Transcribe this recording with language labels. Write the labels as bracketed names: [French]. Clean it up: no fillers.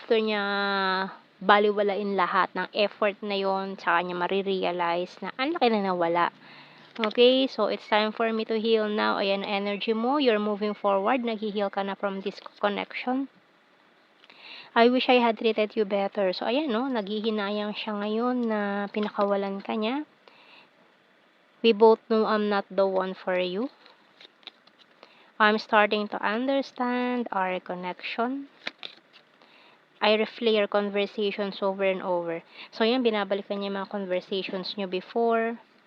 [Filipino] After niya baliwalain lahat ng effort na yon, tsaka niya marirealize na ang laki na nawala. [English] Okay, so it's time for me to heal now. [Filipino] Ayan, energy mo, [English] you're moving forward, [Filipino] nag-heal ka na [English] from this connection. I wish I had treated you better. [Filipino] So, ayan, no, naghihinayang siya ngayon na pinakawalan ka niya. [English] We both know I'm not the one for you. I'm starting to understand our connection. I replay your conversations over and over. So, [Filipino] yan, binabalikan niya mga [English] conversations niyo before.